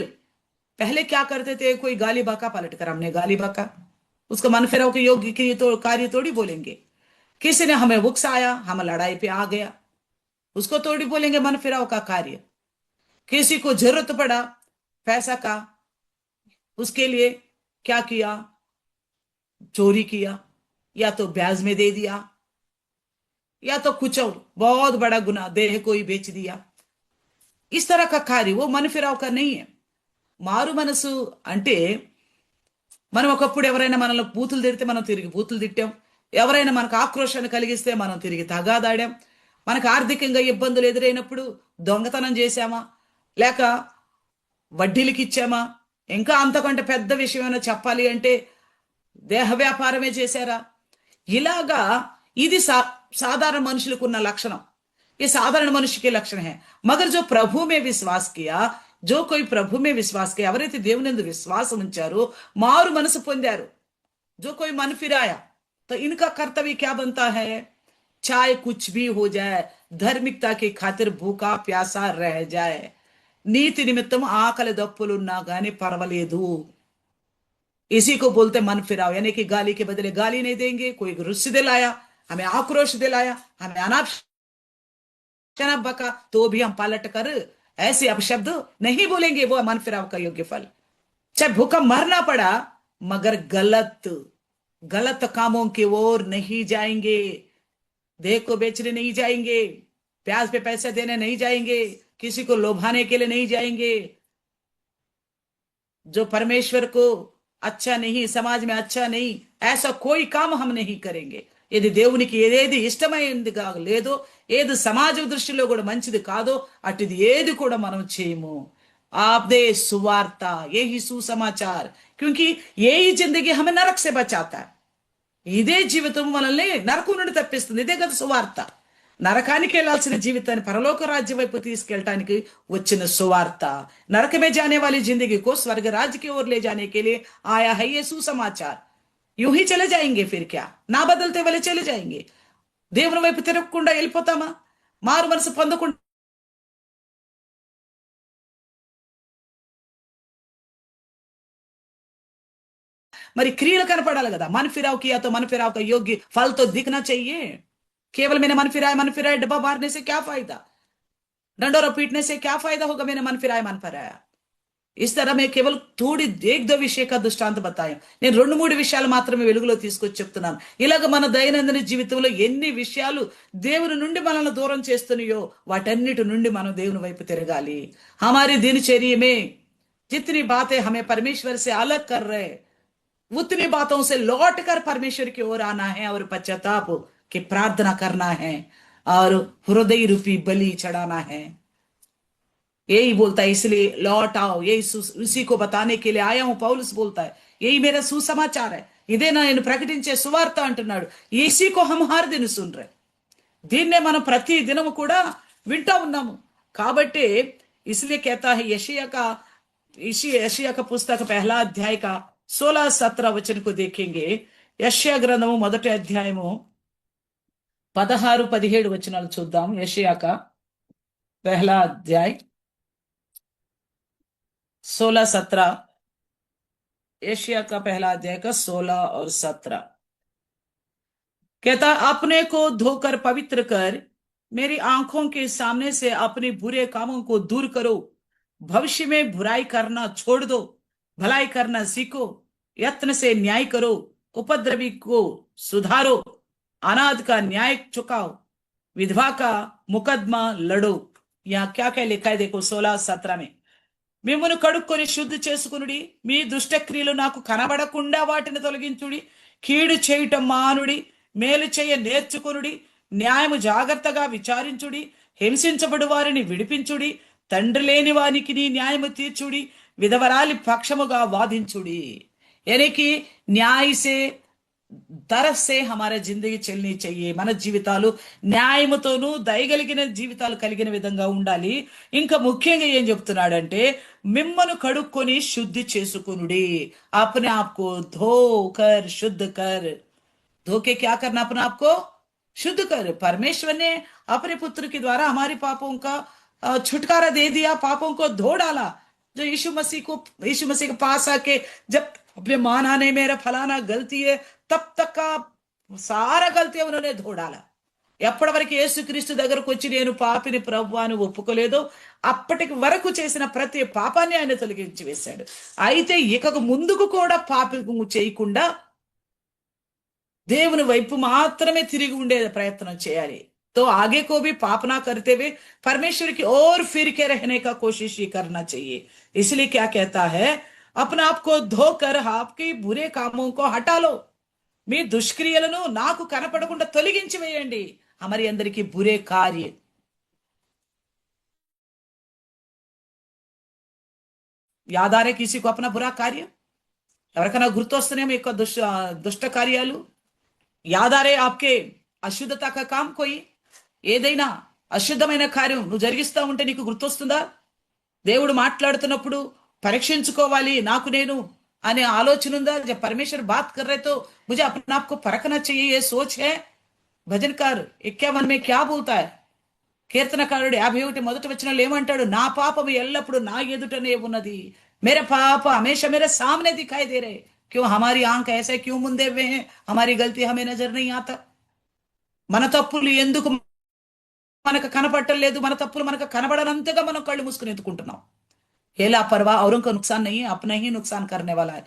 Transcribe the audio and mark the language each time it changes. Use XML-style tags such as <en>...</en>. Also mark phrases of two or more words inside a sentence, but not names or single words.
<hi>पहले क्या करते थे? कोई गाली बका पलट कर हमने गाली बका, उसको मन फिराव के योग्य क्रिय तो कार्य थोड़ी बोलेंगे. किसी ने हमें उकसाया, हम लड़ाई पे आ गया, उसको थोड़ी बोलेंगे मन फिराव का कार्य. किसी को जरूरत पड़ा पैसा का, उसके लिए क्या किया? चोरी किया, या तो ब्याज में दे दिया, या तो कुछ और बहुत बड़ा गुनाह, देह को ही बेच दिया. इस तरह का कार्य वो मन फिराव का नहीं है.</hi> <te>మారు మనసు అంటే మనం ఒకప్పుడు ఎవరైనా మనల్ని బూతులు తిడితే మనం తిరిగి బూతులు తిట్టాం, ఎవరైనా మనకు ఆక్రోశాన్ని కలిగిస్తే మనం తిరిగి తగాదాడాం, మనకు ఆర్థికంగా ఇబ్బందులు ఎదురైనప్పుడు దొంగతనం చేశామా, లేక వడ్డీలకి ఇచ్చామా, ఇంకా అంతకంటే పెద్ద విషయం ఏమైనా చెప్పాలి అంటే దేహ వ్యాపారమే చేశారా? ఇలాగా ఇది साधारण మనుషులకు ఉన్న లక్షణం.</te> <hi>ये साधारण मनुष्य के लक्षण है. मगर जो प्रभु में विश्वास किया, जो कोई प्रभु में विश्वास किया,</hi> <te>ఎవరైతే దేవునియందు విశ్వాసం ఉంచారో మారు మనసు పొందారు,</te> <hi>जो कोई मन फिराया, तो इनका कर्तव्य क्या बनता है? चाहे कुछ भी हो जाए, धार्मिकता की खातिर भूखा प्यासा रह जाए,</hi> <te>నీతి నిమిత్తం ఆకలి దప్పులున్నా గానీ పర్వాలేదు,</te> <hi>इसी को बोलते मन फिराव. यानी कि गाली के बदले गाली नहीं देंगे. कोई रुस्सी दिलाया, हमें आक्रोश दिलाया, हमें अनाप बका, तो भी हम पलट कर ऐसे अपशब्द नहीं बोलेंगे. वो मन फिराव का योग्य फल. चाहे भूखा मरना पड़ा, मगर गलत कामों की ओर नहीं जाएंगे, देह को बेचने नहीं जाएंगे, प्याज पे पैसे देने नहीं जाएंगे, किसी को लोभाने के लिए नहीं जाएंगे. जो परमेश्वर को अच्छा नहीं, समाज में अच्छा नहीं, ऐसा कोई काम हम नहीं करेंगे.</hi> <te>यदि దేవునికి ఏది ఇష్టమైనదిగా లేదో, ఏది సమాజ దృష్టిలో కూడా మంచిది కాదో అటుది ఏది కూడా మనం చేయము.</te> <hi>आपदे सुवार्ता यही सुसमाचार, क्योंकि यही जिंदगी हमें नरक से बचाता है.</hi> <te>ఇదే జీవితం మనల్ని నరకం నుండి తప్పిస్తుంది. ఇదే కదా సువార్త. నరకానికి వెళ్లాల్సిన జీవితాన్ని పరలోక రాజ్యం వైపు తీసుకెళ్ళటానికి వచ్చిన సువార్త।</te> <hi>नरक में जाने वाली जिंदगी को स्वर्ग राज्य की ओर ले जाने के लिए आया है ये सुसमाचार। यूं ही चले जाएंगे फिर क्या? ना बदलते वाले चले जाएंगे।</hi> <te>దేవుని వైపు తిరగకుండా వెళ్ళిపోతామా? మారు మనసు పొందకుండా మరి క్రియలు కనపడాలి కదా।</te> <hi>मन फिराव किया तो मन फिराव का योग्य फल तो दिखना चाहिए। केवल मैंने मन फिराया डब्बा मारने से क्या फायदा? डंडोरा पीटने से क्या फायदा होगा? मैंने मन फिराया। इस तरह मैं केवल थोड़ी एक दो विषय का दृष्टांत बताया।</hi> <te>నేను 2-3 విషయాలు మాత్రమే వెలుగులో తీసుకొచ్చి చెప్తున్నాను। ఇలాగ మన దైనందిన జీవితంలో ఎన్ని విషయాలు దేవుని నుండి మనల్ని దూరం చేస్తున్నాయో వాటన్నిటి నుండి మనం దేవుని వైపు తిరగాలి।</te> <hi>हमारी दिनचर्या में जितनी बातें हमें परमेश्वर से अलग कर रहे, उतनी बातों से लौट कर परमेश्वर की ओर आना है और पश्चाताप की प्रार्थना करना है और हृदय रूपी बलि चढ़ाना है। यही बोलता है, इसलिए लौट आओ, यही उसी को बताने के लिए आया हूं। पौलुस बोलता है यही मेरा सुसमाचार है,</hi> <te>ఇదే నేను ప్రకటించే సువార్త అంటున్నాడు।</te> <hi>इसी को हम हर दिन सुन रहे,</hi> <te>దీన్నే మనం ప్రతి దినము కూడా వింటా ఉన్నాము।</te> <hi>కాబట్టి इसलिए कहता है यशायाह का पुस्तक 1 अध्याय का 16-17 वचन को देखेंगे।</hi> <te>యెషయా గ్రంథము మొదటి అధ్యాయము 16-17 వచనాలు చూద్దాం।</te> <hi>యెషయా का 1 अध्याय 16-17, यशायाह का 1 अध्याय का 16 और 17 कहता, अपने को धोकर पवित्र कर, मेरी आंखों के सामने से अपने बुरे कामों को दूर करो। भविष्य में बुराई करना छोड़ दो, भलाई करना सीखो, यत्न से न्याय करो, उपद्रवी को सुधारो, अनाथ का न्याय चुकाओ, विधवा का मुकदमा लड़ो। यहाँ क्या क्या लिखा है देखो 16-17 में।</hi> <te>మిమ్మును కడుక్కొని శుద్ధి చేసుకునుడి, మీ దుష్ట క్రియలు నాకు కనబడకుండా వాటిని తొలగించుడి, కీడు చేయటం మానుడి, మేలు చేయ నేర్చుకొనుడి, న్యాయము జాగ్రత్తగా విచారించుడి, హింసించబడు వారిని విడిపించుడి, తండ్రి లేని వారికి నీ న్యాయము తీర్చుడి, విధవరాలి పక్షముగా వాదించుడి।</te> <hi>यानी कि न्याय से तरफ से हमारा जिंदगी चलनी चाहिए।</hi> <te>మన జీవితాలు న్యాయముతోను దయగలిగిన జీవితాలు కలిగిన విధంగా ఉండాలి। ఇంకా ముఖ్యంగా ఏం చెప్తున్నాడంటే మిమ్మను కడుక్కొని శుద్ధి చేసుకొనుడి,</te> <hi>अपने आप को धोकर शुद्ध कर। धोके क्या करना? अपने आप को शुद्ध कर। परमेश्वर ने अपने पुत्र के द्वारा हमारे पापों का छुटकारा दे दिया, पापों को धो डाला। जो यीशु मसीह के पास आके जब अपने माना नहीं मेरा फलाना गलती है, तब तक का सारा गलती उन्होंने धो डाला।</hi> <te>ఎప్పటి వరకు యేసుక్రీస్తు దగ్గరకు వచ్చి నేను పాపిని ప్రభువాను ఒప్పుకోలేదో అప్పటి వరకు చేసిన ప్రతి పాపాన్ని ఆయన తొలగించి వేశాడు। అయితే ఇక ముందుకు కూడా పాపం చేయకుండా దేవుని వైపు మాత్రమే తిరిగి ఉండే ప్రయత్నం చేయాలి।</te> <hi>तो आगे को भी पाप ना करते हुए परमेश्वर की ओर फिर के रहने का कोशिश ही करना चाहिए। इसलिए क्या कहता है, अपने आप को धोकर आपके बुरे कामों को हटा लो।</hi> <te>మీ దుష్క్రియలను నాకు కనపడకుండా తొలగించి వేయండి।</te> <hi>हमारी अंदर की बुरे कार्य याद आ रहे किसी को अपना बुरा कार्य?</hi> <te>ఎవరికైనా గుర్తొస్తున్నాయేమో ఎక్కువ దుష్ట కార్యాలు?</te> <hi>याद आ रहे आपके అశుద్ధత का काम कोई?</hi> <te>ఏదైనా అశుద్ధమైన కార్యం నువ్వు జరిగిస్తా ఉంటే నీకు గుర్తొస్తుందా? దేవుడు మాట్లాడుతున్నప్పుడు పరీక్షించుకోవాలి నాకు నేను అనే ఆలోచన ఉందా?</te> <hi>जब परमेश्वर बात कर रहे तो मुझे अपने आप को परखना चाहिए, ये सोच है। భజనకార్ 51 में क्या बोलता है?</hi> <te>కీర్తనకారుడు 51 మొదటి వచనంలో ఏమంటాడు? నా పాపము ఎల్లప్పుడు నా ఎదుటనే ఉన్నది,</te> <hi>मेरे पाप हमेशा मेरे सामने दिखाई दे रहे। क्यों हमारी आंख ऐसे क्यों मुंदे हुए हैं? हमारी गलती हमें नजर नहीं आता।</hi> <te>మన తప్పులు ఎందుకు మనకు కనపడలేదు? మన తప్పులు మనకు కనబడనంతగా మనం కళ్ళు మూసుకుని ఎత్తుకుంటున్నాం।</te> <hi>ये लापरवाह औरों का नुकसान नहीं है, अपना ही नुकसान करने वाला है।</hi>